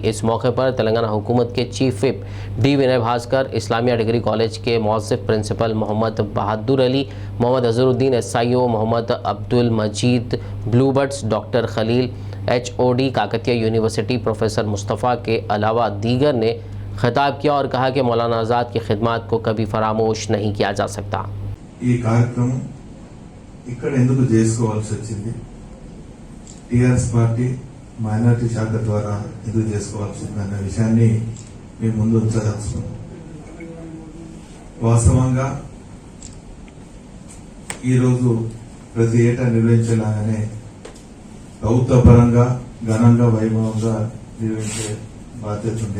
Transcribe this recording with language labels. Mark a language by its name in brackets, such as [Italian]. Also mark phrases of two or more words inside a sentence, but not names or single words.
[Urdu] اس موقع پر تلنگانہ حکومت کے چیف وپ D ونے بھاسکر، اسلامیہ ڈگری کالج کے موظف پرنسپل محمد بہادر علی، محمد اظہر الدین SIO، محمد عبدالمجید بلو بٹس، ڈاکٹر خلیل HOD کاکتیہ یونیورسٹی پروفیسر مصطفیٰ کے علاوہ دیگر نے خطاب کیا اور کہا کہ مولانا آزاد کی خدمات کو کبھی فراموش نہیں کیا جا سکتا۔ [Telugu] یہ కార్యక్రమం ఇక్కడ ఎందుకు చేసుకోవాల్సి వచ్చింది, TRS పార్టీ మైనారిటీ శాఖ ద్వారా ఎందుకు చేసుకోవాల్సి ఉంది అన్న విషయాన్ని మేము ముందు ఉంచదలుచుకున్నాం। వాస్తవంగా ఈరోజు ప్రతి ఏటా నిర్వహించేలాగానే ప్రభుత్వ పరంగా ఘనంగా వైభవంగా నిర్వహించే బాధ్యత ఉంది।